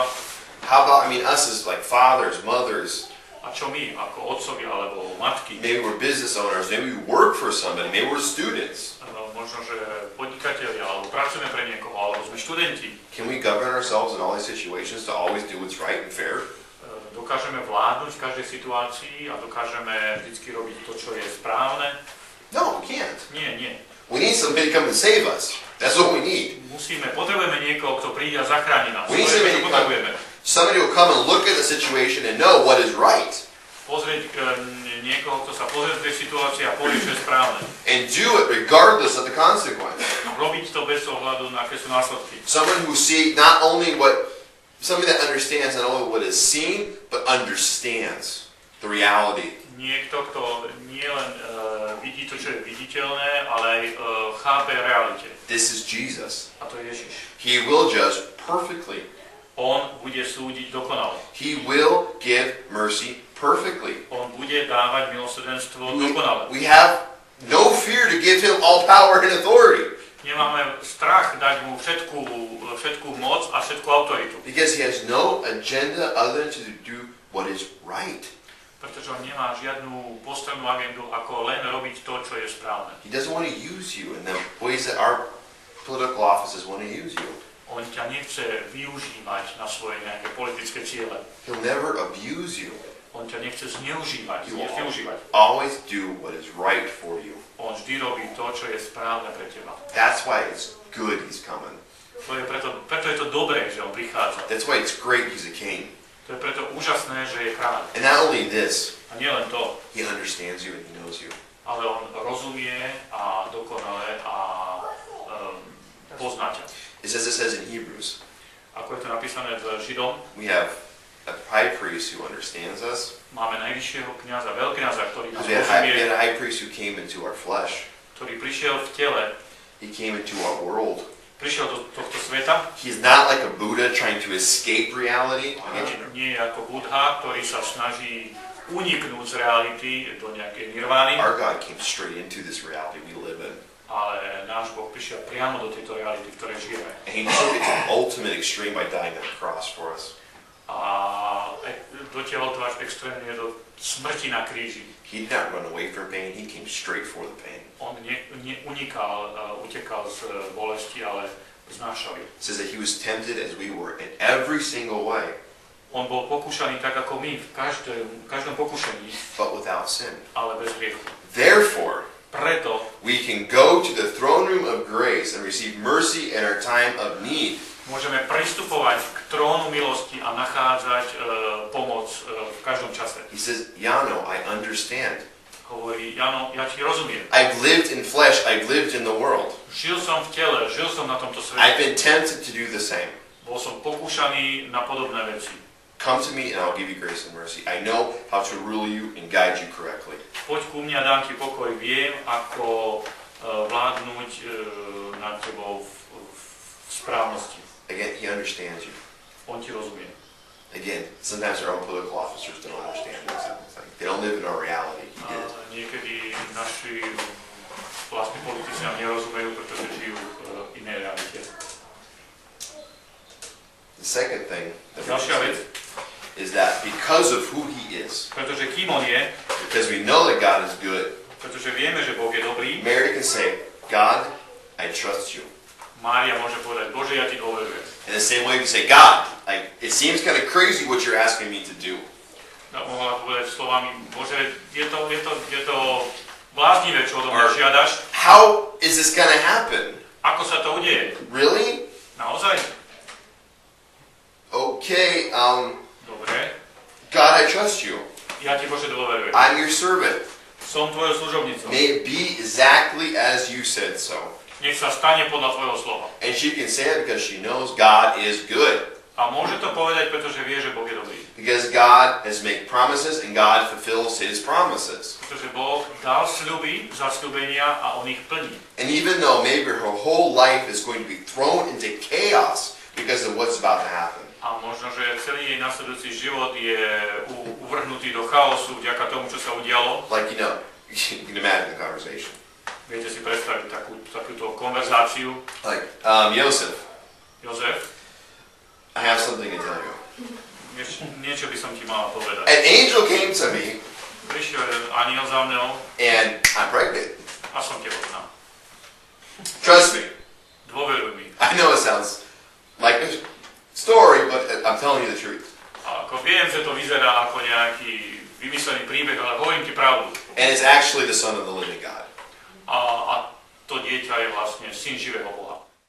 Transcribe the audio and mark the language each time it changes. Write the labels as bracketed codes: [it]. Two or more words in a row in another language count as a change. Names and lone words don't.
[en] How about, us as like fathers, mothers? [sk] A čo my, ako otcovia alebo matky? [en] Maybe we're business owners, maybe we work for somebody, maybe we're students. [sk] Možno, že podnikatelia, alebo pracujeme pre niekoho, alebo sme študenti. [en] Can we govern ourselves in all these situations to always do what's right and fair? [sk] Dokážeme vládnuť v každej situácii a dokážeme vždycky robiť to, čo je správne? [en] No, we can't. [sk] Nie. [en] We need somebody to come and save us. That's what we need. [sk] Potrebujeme niekoho, kto príde a zachráni nás. [en] We need somebody will come and look at the situation and know what is right. [sk] Pozrieť niekoho, kto sa pozrie do tej situácie a povie, čo je správne. [en] And do it regardless of the consequence. [sk] Robiť to bez ohľadu na aké sú následky. [en] Somebody that understands not only what is seen, but understands the reality. [sk] Niekto, kto nielen vidí to, čo je viditeľné, ale aj chápe realite. [en] This is Jesus. [sk] A to je Ježiš. [en] He will judge perfectly. [sk] On bude súdiť dokonale. [en] He will give mercy perfectly. [sk] On bude dávať milosrdenstvo dokonale. [en] We have no fear to give him all power and authority. [sk] Nemáme strach dať mu všetku moc a všetku autoritu. [en] Because he has no agenda other than to do what is right. [sk] Pretože on nemá žiadnu postrannú agendu, ako len robiť to, čo je správne. [en] He doesn't want to use you in the ways that our political offices want to use you. [sk] On ťa nechce využívať na svoje nejaké politické ciele. [en] He'll never abuse you. [sk] On ťa nechce zneužívať, [en] He will [sk] využívať. [en] always do what is right for you. [sk] On vždy robí to, čo je správne pre teba. [en] That's why it's good he's coming. [sk] To je preto je to dobré, že on prichádza. [en] That's why it's great he's a king. [sk] To je preto úžasné, že je kráľ. [en] And not only this, [sk] A nie len to, [en] he understands you and he knows you. [sk] ale on rozumie a dokonale a pozná ťa. [en] It says in Hebrews, [sk] Ako je to napísané v Židom, [en] we have a high priest who understands us. [sk] máme najvyššieho kňaza, veľkňaza, ktorý nás [en] We had [sk] rozumie, [en] a high priest who came into our flesh. [sk] ktorý prišiel v tele, [en] He came into our world. [sk] prišiel do tohto sveta. [en] He's not like a Buddha trying to escape reality. [sk] Nie je ako Buddha, ktorý sa snaží uniknúť z reality do nejakej nirvány, [en] Our God came straight into this reality we live in. [sk] ale náš Boh prišiel priamo do tejto reality, v ktorej žijeme. [en] And he took it to the ultimate extreme by dying on the cross for us. [sk] A dotiahol to až extrémne do smrti na kríži. [en] He did not run away from pain, he came straight for the pain. [sk] On utekal z bolesti, ale znášal ju. [en] It says that he was tempted as we were in every single way, [sk] On bol pokúšaný tak ako my, v každom pokúšaní, [en] but without sin. [sk] ale bez hriechu. [en] Therefore, [sk] Preto [en] we can go to the throne room of grace and receive mercy in our time of need. [sk] môžeme pristupovať k trónu milosti a nachádzať pomoc v každom čase. [en] He says, Yano, I understand. [sk] Hovorí, Jano, ja ti rozumiem. [en] I've lived in flesh, I've lived in the world. [sk] Žil som v tele, žil som na tomto [en] I've [sk] svete. [en] been tempted to do the same. [sk] Bol som pokúšaný na podobné veci. [en] Come to me and I'll give you grace and mercy. I know how to rule you and guide you correctly. [sk] Poď ku mne a dám ti pokoj. Viem, ako vládnuť nad tebou v správnosti. [en] Again, he understands you. [sk] On ti rozumie. [en] Again, sometimes our own political officers don't understand this. They don't live in our reality. He did. [sk] Niekedy naši vlastní politici nám nerozumejú, pretože žijú v inej realite. [en] The second thing that we [sk] Ďalšia vec, [en] is that because of who he is, [sk] pretože kým on je, [en] because we know that God is good, [sk] pretože vieme, že Boh je dobrý, [en] Mary can say, God, I trust you. [sk] Mária môže povedať, Bože, ja ti dôverujem. [en] In the same way, we say, God, it seems kind of crazy what you're asking me to do. [sk] Mohla povedať slovami, Bože, je to bláznivé, čo odo mňa žiadaš. [en] How is this going to happen? [sk] Ako sa to udeje? [en] Really? [sk] Naozaj? [en] Okay, [sk] Dobre. [en] God, I trust you. [sk] Ja ti, Bože, dôverujem. [en] I'm your servant. [sk] Som tvojou služobnicou. [en] May it be exactly as you said so. [sk] Nech sa stane podľa tvojho slova. [en] And she can say it because she knows God is good. [sk] A môže to povedať, pretože vie, že Boh je dobrý. [en] Because God has made promises and God fulfills his promises. [sk] Pretože Boh dal sľuby, zasľubenia a on ich plní. [en] And even though maybe her whole life is going to be thrown into chaos because of what's about to happen. [sk] A možno, že celý jej nasledujúci život je uvrhnutý do chaosu vďaka tomu, čo sa udialo. [en] Like, you can imagine the conversation. [sk] Viete si predstaviť takúto konverzáciu. [en] Like, Joseph, I have something to tell you. [sk] Niečo by som ti mala povedať. [en] An angel came to me [sk] Prišiel aniel za mnou [en] and I'm pregnant. [sk] a som tehotná. [en] Trust me. [sk] Dôveruj mi. [en] I know it sounds like a story, but I'm telling you the truth. [sk] A ako viem, že to vyzerá ako nejaký vymyslený príbeh, ale hovorím ti pravdu. [en] And it's actually the son of the living God. [sk] A to dieťa je vlastne syn živého Boha.